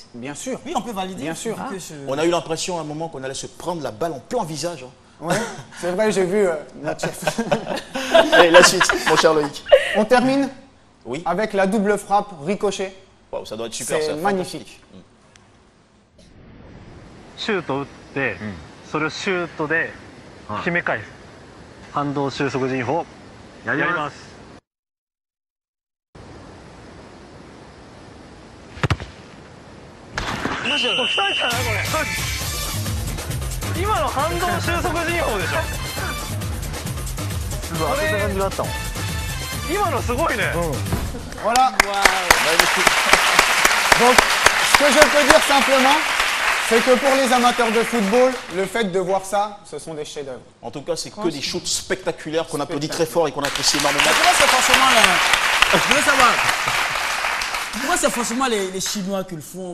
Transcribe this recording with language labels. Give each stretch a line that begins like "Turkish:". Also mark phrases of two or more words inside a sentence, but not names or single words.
French: Bien sûr. Oui, on peut valider. Bien sûr. On a eu l'impression à un moment qu'on allait se prendre la balle en plein visage. Ouais, c'est vrai, j'ai vu notre chef. Allez, la suite, mon cher Loïc. On termine oui. Avec la double frappe ricochet. Wow, ça doit être super, c'est magnifique.
Japanese: シュート打って、それをシュートで決め返す、反動収束陣法やります。来たんじゃないこれ。今の反動収束陣法でしょ。これ感じだったもん。今のすごいね。
French: Voilà. Donc, ce que je peux dire simplement, c'est que pour les amateurs de football, le fait de voir ça, ce sont des chefs-d'œuvre. En tout cas, c'est que des shoots spectaculaires qu'on applaudit très fort et qu'on apprécie énormément. Pourquoi c'est forcément je veux savoir. Pourquoi c'est forcément les Chinois qui le font?